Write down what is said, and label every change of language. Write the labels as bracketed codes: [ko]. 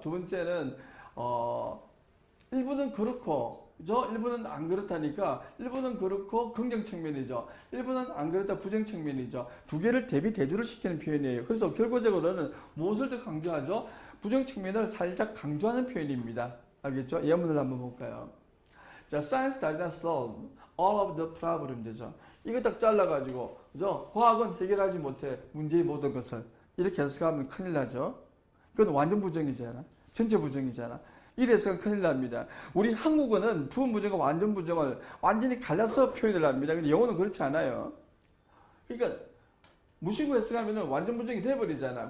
[ko] 두 번째는 일부는 그렇고 일부는 안 그렇다니까 일부는 그렇고 긍정 측면이죠. 일부는 안 그렇다 부정 측면이죠. 두 개를 대비 대조를 시키는 표현이에요. 그래서 결과적으로는 무엇을 더 강조하죠? 부정 측면을 살짝 강조하는 표현입니다. 알겠죠? 예문을 한번 볼까요? [en] 자, science does not solve all of the problem 되죠. [ko] 이거 딱 잘라가지고 그죠? 과학은 해결하지 못해 문제의 모든 것을 이렇게 해석하면 큰일 나죠. 그건 완전 부정이잖아. 전체 부정이잖아. 이래서 큰일 납니다. 우리 한국어는 부분 부정과 완전 부정을 완전히 갈라서 표현을 합니다. 근데 영어는 그렇지 않아요. 그러니까 무심코 해석하면 완전 부정이 돼버리잖아.